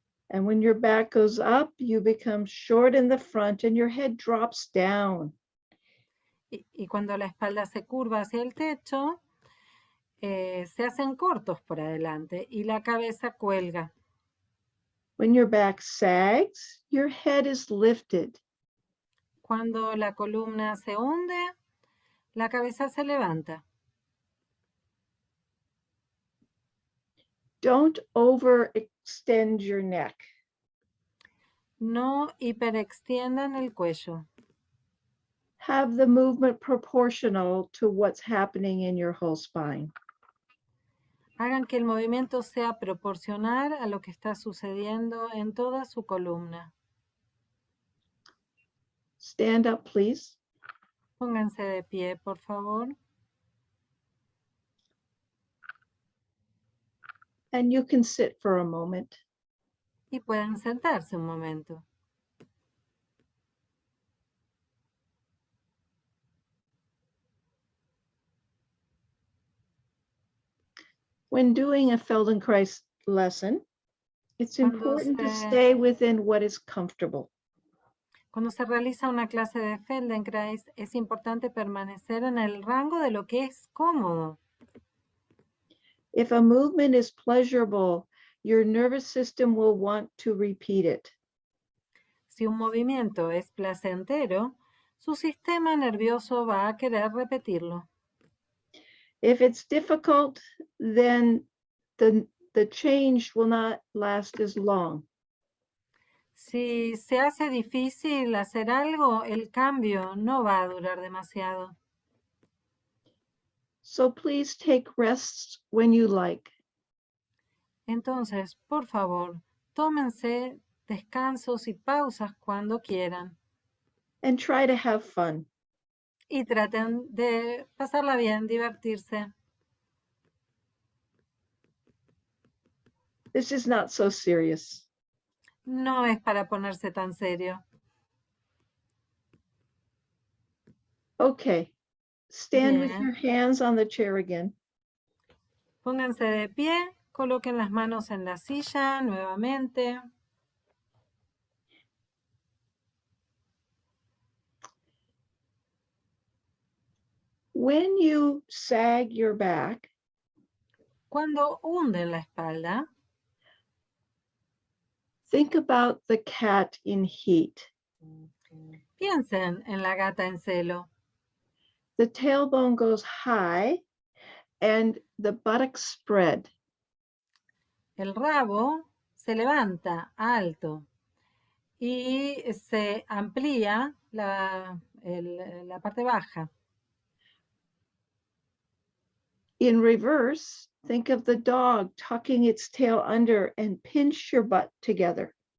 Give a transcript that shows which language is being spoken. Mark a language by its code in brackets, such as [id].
[en] And when your back goes up, you become short in the front and your head drops down. [es] Y cuando la espalda se curva hacia el techo, se hacen cortos por adelante y la cabeza cuelga. [en] When your back sags, your head is lifted. [es] Cuando la columna se hunde, la cabeza se levanta. [en] Don't overextend your neck. [es] No hiperextiendan el cuello. [en] Have the movement proportional to what's happening in your whole spine. [es] Hagan que el movimiento sea proporcional a lo que está sucediendo en toda su columna. [en] Stand up, please. [es] Pónganse de pie, por favor. [en] And you can sit for a moment. [es] Y pueden sentarse un momento. [en] When doing a Feldenkrais lesson, it's important to stay within what is comfortable. [es] Cuando se realiza una clase de Feldenkrais, es importante permanecer en el rango de lo que es cómodo. [en] If a movement is pleasurable, your nervous system will want to repeat it. [es] Si un movimiento es placentero, su sistema nervioso va a querer repetirlo. [en] If it's difficult, then the change will not last as long. [es] Si se hace difícil hacer algo, el cambio no va a durar demasiado. [en] So please take rests when you like. [es] Entonces, por favor, tómense descansos y pausas cuando quieran. [en] And try to have fun. [es] Y traten de pasarla bien, divertirse. [en] This is not so serious. [es] No es para ponerse tan serio. [en] Okay, stand with [es] Bien. [en] your hands on the chair again. [es] Pónganse de pie, coloquen las manos en la silla nuevamente. [en] When you sag your back, [es] Cuando hunden la espalda, [en] think about the cat in heat. [es] piensen en la gata en celo. [en] The tailbone goes high and the buttocks spread. [es] El rabo se levanta alto y se amplía la parte baja. [en] In reverse, think of the dog tucking its tail under and pinch your butt together.